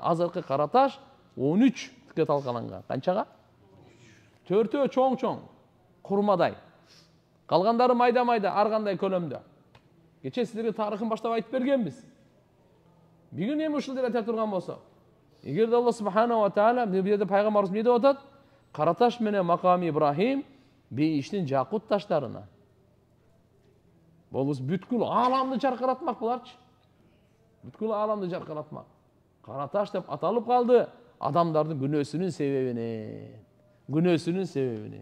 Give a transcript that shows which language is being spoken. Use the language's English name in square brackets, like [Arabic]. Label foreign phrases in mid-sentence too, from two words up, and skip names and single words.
[Kyrgyz] Азыркы кара таш 13 талкаланган. Канчага? 4 чоң, курмадай. Калгандары майда-майда, ар кандай көлөмдө. Кече сиздерге тарыхын баштап айтып бергенбиз. Бүгүн эми ушул жерде турган болсо, эгерде [Arabic] الله سبحانه وتعالى [Kyrgyz] бу жерде пайгамбарыбыз эмне деп атат? Караташ менен Макам Ибрахим бейиштин жакут таштарына. Болбосо бүткүл ааламды жаркыратмак буларчы. Бүткүл ааламды жаркыратмак. Караташ деп аталып калды адамдардын күнөөсүнүн себебине.